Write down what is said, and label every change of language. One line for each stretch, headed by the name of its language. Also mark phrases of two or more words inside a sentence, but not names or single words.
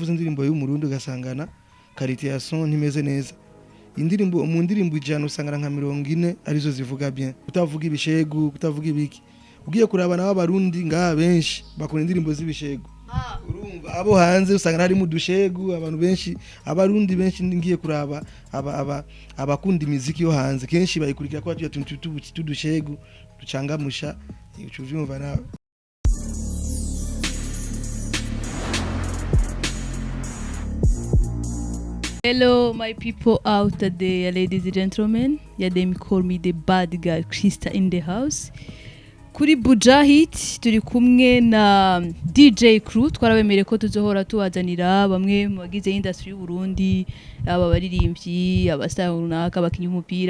Rundi: kuvuza indirimbo y'umurundi ugasangana qualité ya son ntimeze neza indirimbo mu ndirimbo ijana usangana nka 40 arizo zivuga bien utavuga ibishegu utavuga ibiki ugiye kuraba nabo abarundi ngaha benshi bakora indirimbo z'ibishegu urumva abo hanze usanga hari mu dushegu abantu benshi abarundi benshi ngiye kuraba abakunda imiziki yo hanze kenshi bayikurikira ko atuye tudushegu ducangamusha ucuvyumva nawe.
English: Hello my people out there, ladies and gentlemen. Yeah, they call me the bad girl Krista in the house.
Rundi: Kuri Bujahit turi kumwe na DJ Clou, twarabemereye ko tuzohora tubazanira bamwe mu bagize industry y'u Burundi, aba baririmvyi, abastar runaka bakinye umupira.